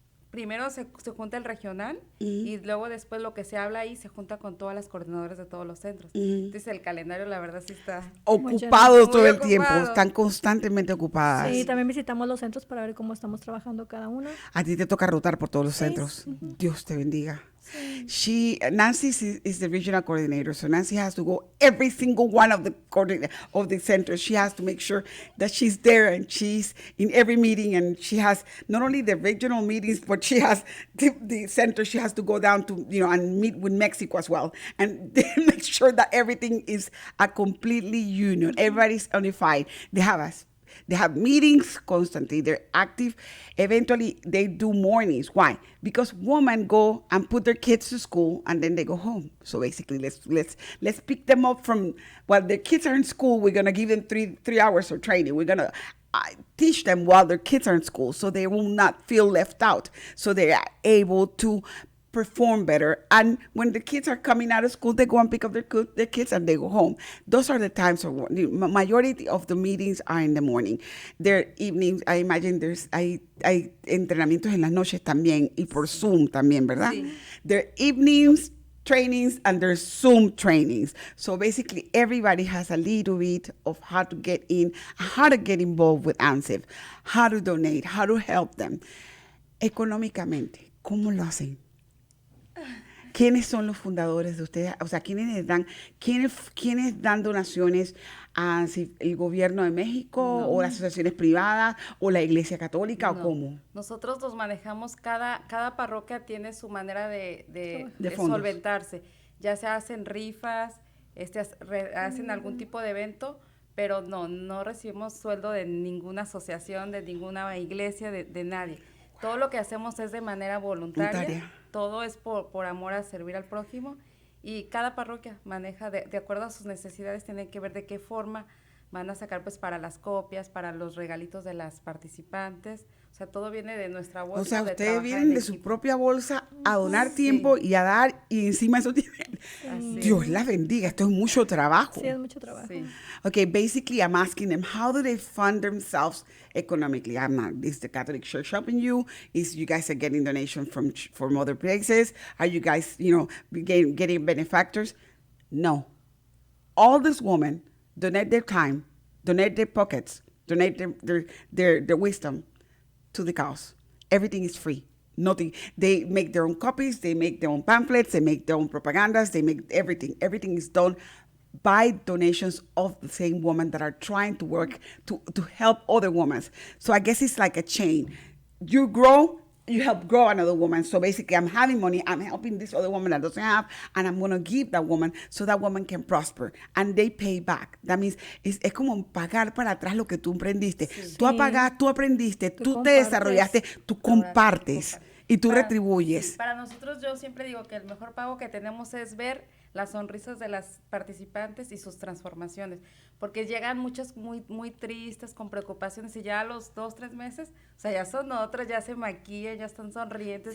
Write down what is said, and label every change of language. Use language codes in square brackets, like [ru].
[es] Primero se junta el regional y luego después lo que se habla ahí se junta con todas las coordinadoras de todos los centros. Entonces el calendario la verdad sí está Ocupados todo el ocupado. tiempo, están constantemente ocupadas. Sí, también visitamos los centros para ver cómo estamos trabajando cada una. A ti te toca rotar por todos los centros. Dios te bendiga. [en] Nancy is the regional coordinator, so Nancy has to go every single one of the centers. She has to make sure that she's there and she's in every meeting, and she has not only the regional meetings, but she has the center. She has to go down to and meet with Mexico as well, and make sure that everything is a completely union. Everybody's unified. They have meetings constantly. They're active. Eventually, they do mornings. Why? Because women go and put their kids to school and then they go home. So basically, let's pick them up from while their kids are in school. We're gonna give them three hours of training. We're gonna teach them while their kids are in school, so they will not feel left out. So they are able to perform better. And when the kids are coming out of school, they go and pick up their kids and they go home. Those are the times the majority of the meetings are in the morning. Their evenings, I imagine [es] hay entrenamientos en las noches también y por Zoom también, ¿verdad? Sí. [en] Their evenings trainings and there's Zoom trainings. So basically everybody has a little bit of how to get in, how to get involved with AMSIF, how to donate, how to help them. [es] Económicamente, ¿cómo lo hacen? ¿Quiénes son los fundadores de ustedes? O sea, ¿quiénes dan donaciones a AMSIF? ¿El gobierno de México o las asociaciones privadas o la Iglesia Católica o cómo? Nosotros los manejamos, cada parroquia tiene su manera de fondos. solventarse. Ya se hacen rifas, hacen algún tipo de evento, pero no recibimos sueldo de ninguna asociación, de ninguna iglesia, de nadie. Todo lo que hacemos es de manera voluntaria. Todo es por amor a servir al prójimo, y cada parroquia maneja de acuerdo a sus necesidades. Tienen que ver de qué forma van a sacar, pues, para las copias, para los regalitos de las participantes. O sea, todo viene de nuestra bolsa. O sea, ustedes vienen de su propia bolsa a donar tiempo y a dar, y encima eso tiene... Dios la bendiga, esto es mucho trabajo. Sí, es mucho trabajo. Sí. [en] Okay, basically I'm asking them, how do they fund themselves economically? Is the Catholic Church helping you? Is you guys are getting donations from other places? Are you guys, getting benefactors? No. All these women donate their time, donate their pockets, donate their wisdom to the cause. Everything is free. Nothing. They make their own copies, they make their own pamphlets, they make their own propagandas, they make everything. Everything is done by donations of the same women that are trying to work to help other women. So I guess it's like a chain. You grow, you help grow another woman. So basically I'm having money, I'm helping this other woman that doesn't have, and I'm going to give that woman so that woman can prosper. And they pay back. That means [es] es como pagar para atrás lo que tú emprendiste. Sí. Tú aprendiste, tú te desarrollaste, tú compartes y tú retribuyes. Sí, para nosotros, yo siempre digo que el mejor pago que tenemos es ver las sonrisas de las participantes y sus transformaciones, porque llegan muchas muy, muy tristes, con preocupaciones, y ya a los 2-3 meses, o sea, ya son otras, ya se maquillan, ya están sonrientes.